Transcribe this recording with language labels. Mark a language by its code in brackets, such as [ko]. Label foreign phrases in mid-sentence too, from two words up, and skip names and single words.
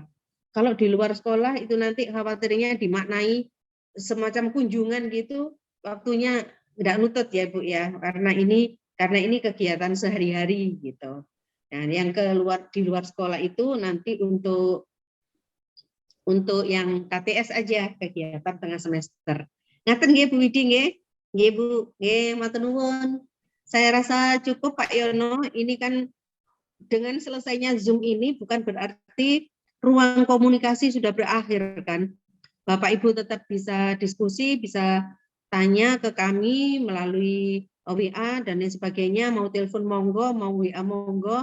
[id] Kalau di luar sekolah itu nanti khawatirnya dimaknai semacam kunjungan gitu, waktunya tidak nutut ya Bu ya, karena ini kegiatan sehari-hari gitu. Nah, yang di luar sekolah itu nanti untuk yang KTS aja, kegiatan tengah semester. [jv] Ngaten nggih Bu Widi nggih? Nggih Bu, nggih matur nuwun. [id] Saya rasa cukup Pak Yono, ini kan dengan selesainya Zoom ini bukan berarti ruang komunikasi sudah berakhir kan. Bapak Ibu tetap bisa diskusi, bisa tanya ke kami melalui WA dan lain sebagainya, mau telepon monggo, mau WA monggo.